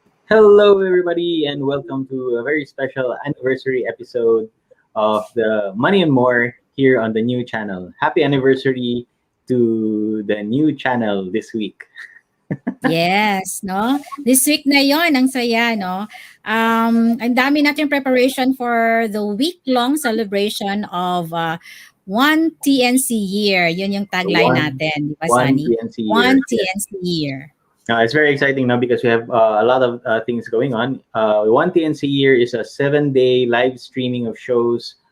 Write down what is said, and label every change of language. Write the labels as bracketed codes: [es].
[en] Hello everybody and welcome to a very special anniversary episode of the Money and More here on the new channel. Happy anniversary to the new channel this week. Yes, no? This week [tl] na yon, ang saya, no? Ang dami natin preparation [en] for the week-long celebration of one TNC year. [tl] Yun yung tagline natin, di ba, Sunny? [en] TNC year. One TNC year. It's very exciting now because we have a lot of things going on. One TNC year is a 7-day live streaming of shows